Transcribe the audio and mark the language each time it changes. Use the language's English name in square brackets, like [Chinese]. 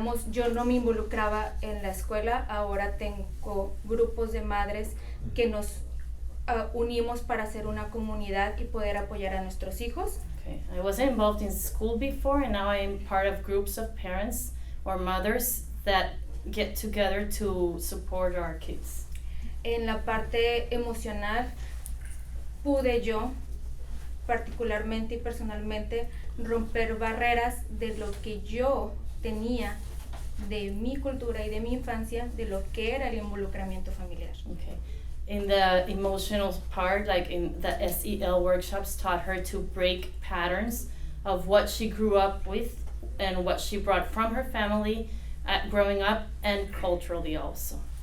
[Spanish] Yo no me involucraba en la escuela, ahora tengo grupos de madres que nos unimos para hacer una comunidad y poder apoyar a nuestros hijos. [English] Okay. I wasn't involved in school before, and now I am part of groups of parents or mothers that get together to support our kids. [Spanish] En la parte emocional, pude yo particularmente y personalmente romper barreras de lo que yo tenía de mi cultura y de mi infancia, de lo que era el involucramiento familiar. [English] Okay. In the emotional part, like in the SEL workshops, taught her to break patterns of what she grew up with and what she brought from her family growing up and culturally also.